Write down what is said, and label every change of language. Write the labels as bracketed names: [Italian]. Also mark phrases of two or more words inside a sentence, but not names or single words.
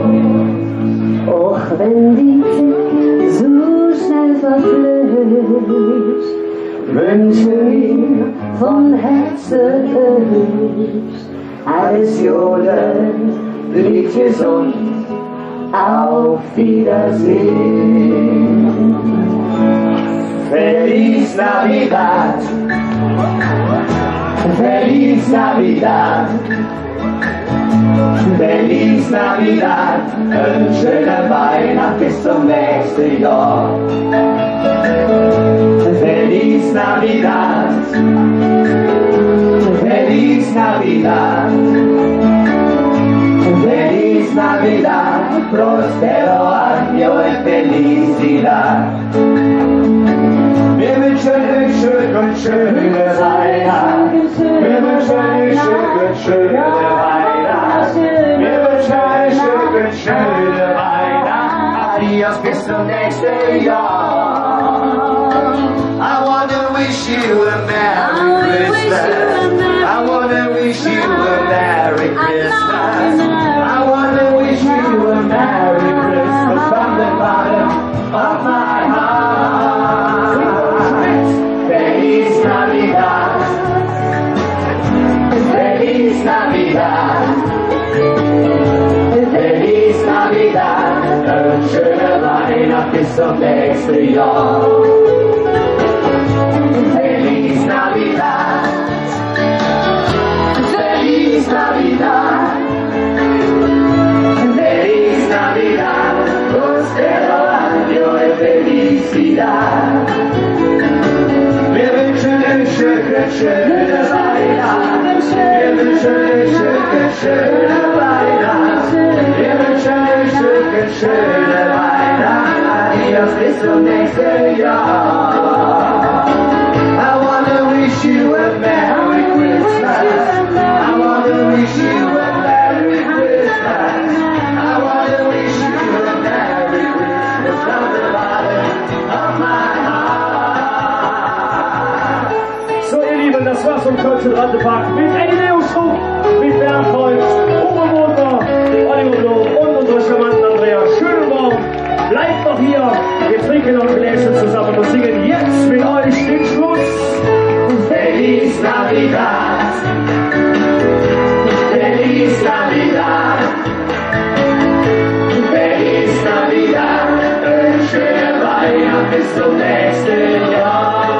[German] Auch wenn die Zeit so schnell verflücht, wünschen wir von Herzen alles Jode, blieb gesund, auf Wiedersehen. [Spanish] Feliz Navidad, Feliz Navidad, Feliz Navidad, [German] eine schöne Weihnacht bis zum nächsten Jahr. [Spanish] Feliz Navidad, Feliz Navidad, Feliz Navidad, prospero año y felicidad. [German] Wir wünschen euch schöne Weihnacht. Wir wünschen euch schöne Weihnacht. Wir wünschen euch schöne Weihnacht. Adios bis zum nächsten Jahr. [English] I wanna wish you a Merry Christmas. I wanna wish you a Merry Christmas. I wanna wish you a Merry Christmas from the bottom of my heart. [Spanish] Feliz Navidad, Feliz Navidad, Feliz Navidad, [German] eine schöne Weihnacht bis zum nächsten Jahr. [Spanish] Feliz Navidad, Feliz Navidad, Feliz Navidad, prospero año y felicidad. [German] Wir wünschen euch schöne Weihnacht. Wir wünschen euch schöne Weihnacht. Wir wünschen euch schöne Weihnacht. Adios bis zum nächsten Jahr. [English] I wanna wish you a Merry Christmas. I wanna wish you a Merry Christmas. I wanna wish you a Merry Christmas from the bottom of my heart. [German] So ihr Lieben, das war's vom Kölschen Rattepack mit Eddie Schrupp, mit Bergholz, Uwe Motor, Oliver Loh und unserer charmanten Andrea Schönborn. Bleibt noch hier, wir trinken noch ein Gläschen zusammen und singen jetzt mit euch den Schluss. [Spanish] Feliz Navidad, Feliz Navidad, Feliz Navidad, [German] eine schöne Weihnacht bis zum nächsten Jahr.